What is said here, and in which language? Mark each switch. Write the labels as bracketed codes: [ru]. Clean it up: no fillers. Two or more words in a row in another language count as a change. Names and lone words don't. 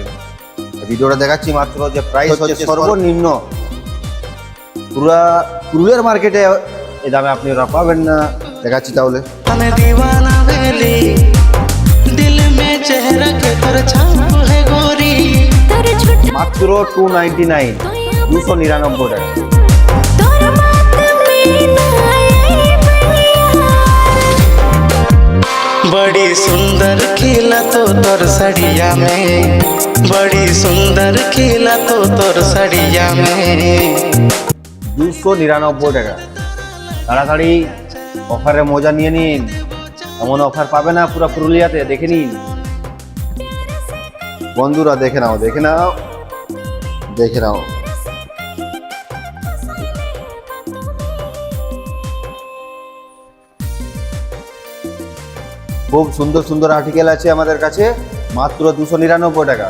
[bn] ভিডিওটা দেখাচ্ছি মাত্র যে প্রাইস হচ্ছে সর্বনিম্ন পুরা পুরুলিয়ার মার্কেটে এই দামে আপনি ওরা পাবেন না। দেখাচ্ছি তাহলে মাত্র 299, 299 টাকা। [sck] बड़ी सुंदर खिला तो तोर सड़िया में, बड़ी सुंदर खिला तो तोर सड़िया में। [bn] 299 টাকা। তাড়াতাড়ি অফারে মজা নিয়ে নিন, এমন অফার পাবে না পুরো পুরুলিয়াতে। দেখে নিন বন্ধুরা, দেখে নাও দেখে নাও দেখে নাও। খুব সুন্দর সুন্দর আর্টিকেল আছে আমাদের কাছে, মাত্র 299 টাকা।